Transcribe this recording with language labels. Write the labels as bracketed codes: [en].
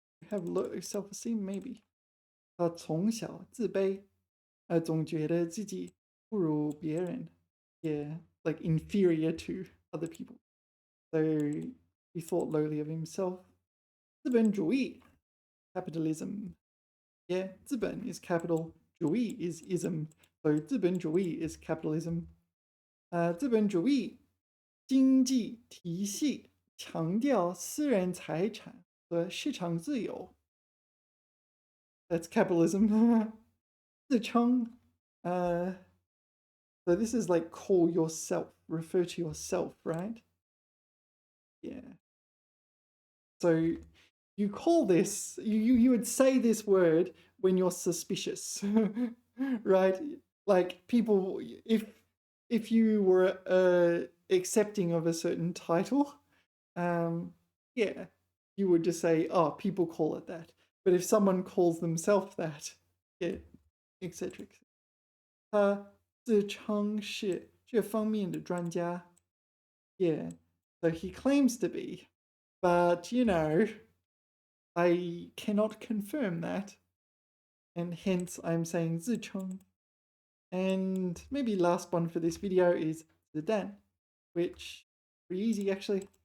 [en] Have low self-esteem, maybe. [zh] 从小自卑，总觉得自己不如别人. [en] Yeah, like inferior to other people. So he thought lowly of himself. [zh] 资本主义, capitalism. [en] Yeah, 资本 is capital, 主义 is ism. [zh] So 资本主义 [en] is capitalism. [zh] 资本主义经济体系强调私人财产和市场自由。 [en] That's capitalism. 自称 so this is like call yourself, refer to yourself, right? Yeah. So you call this, you would say this word when you're suspicious, right? Like people, if you were accepting of a certain title, yeah, you would just say, oh, people call it that. But if someone calls themselves that, yeah, etc. [zh] 他自称是这方面的专家. [en] Yeah, so he claims to be, but you know, I cannot confirm that, and hence I'm saying 自称. And maybe last one for this video is 子弹, which pretty easy actually.